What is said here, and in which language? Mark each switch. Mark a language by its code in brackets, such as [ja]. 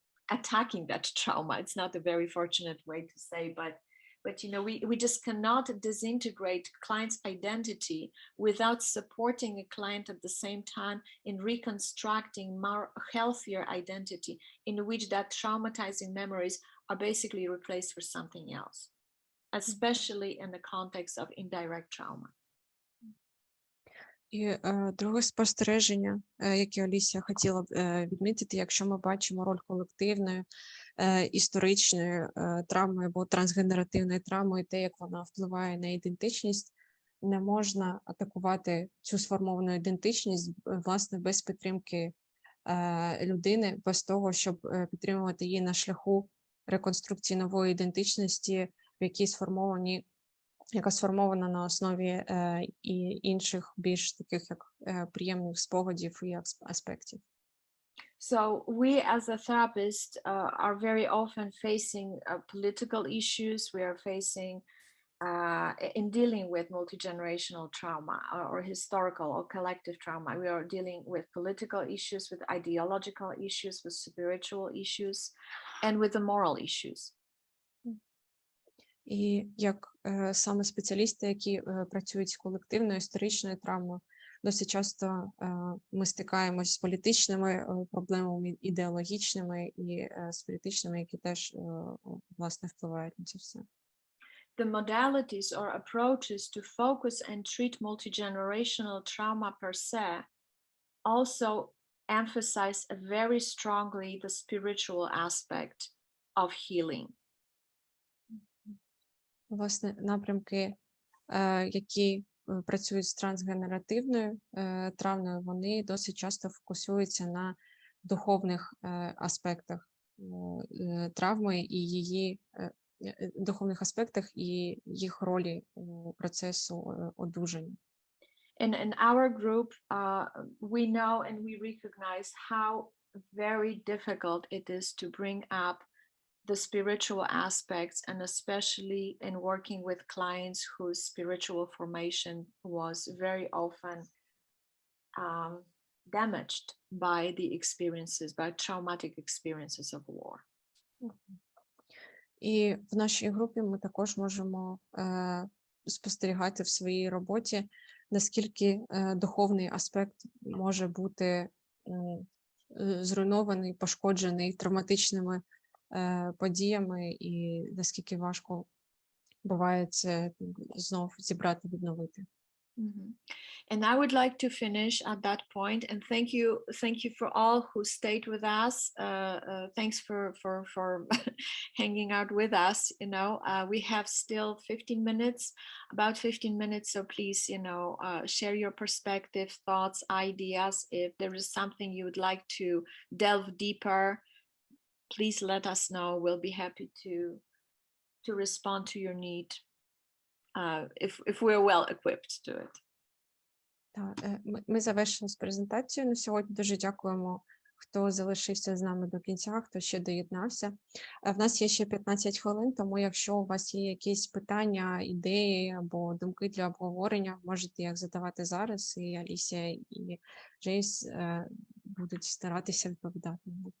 [en] attacking that trauma. It's not a very fortunate way to say, but you know, we just cannot disintegrate client's identity without supporting a client at the same time in reconstructing more healthier identity in which that traumatizing memories are basically replaced for something else, especially in the context of indirect trauma. [uk] І друге спостереження, яке Алісія хотіла б відмітити, якщо ми бачимо роль колективної, історичної травми або трансгенеративної травми, і те, як вона впливає на ідентичність, не можна атакувати цю сформовану ідентичність, власне, без підтримки людини, без того, щоб підтримувати її на шляху реконструкції нової ідентичності, в якій яка сформована на основі і інших більш таких як приємних спогадів і аспектів. [en] So we as a therapist are very often facing political issues. We are facing in dealing with multi-generational trauma or historical or collective trauma. We are dealing with political issues, with ideological issues, with spiritual issues, and with the moral issues. [uk] І як саме спеціалісти, які працюють з колективною історичною травмою, досить часто ми стикаємось з політичними проблемами, ідеологічними і з політичними, які теж, власне, впливають на це все. [en] The modalities or approaches to focus and treat multi-generational trauma per se also emphasize very strongly the spiritual aspect of healing. [uk] Власне, напрямки, які працюють з трансгенеративною травмою, вони досить часто фокусуються на духовних аспектах травми і її духовних аспектах і їх ролі у процесу одужання. [en] In our group, we know and we recognize how very difficult it is to bring up the spiritual aspects, and especially in working with clients whose spiritual formation was very often damaged by the experiences, by traumatic experiences of war. [uk] І в нашій групі ми також можемо спостерігати в своїй роботі, наскільки духовний аспект може бути зруйнований, пошкоджений травматичними подіями, і наскільки важко буває це знов зібрати, відновити. Mm-hmm. [en] And I would like to finish at that point, and thank you for all who stayed with us. Thanks for hanging out with us. You know, we have still 15 minutes, about 15 minutes. So please, you know, share your perspective, thoughts, ideas. If there is something you would like to delve deeper, please let us know. We'll be happy to respond to your need. If we're well equipped to it. [uk] Так, ми завершимо з презентацією на сьогодні. Дуже дякуємо, хто залишився з нами до кінця, хто ще доєднався. В нас є ще 15 хвилин, тому якщо у вас є якісь питання, ідеї або думки для обговорення, можете їх задавати зараз, і Алісія і Джейс будуть старатися відповідати.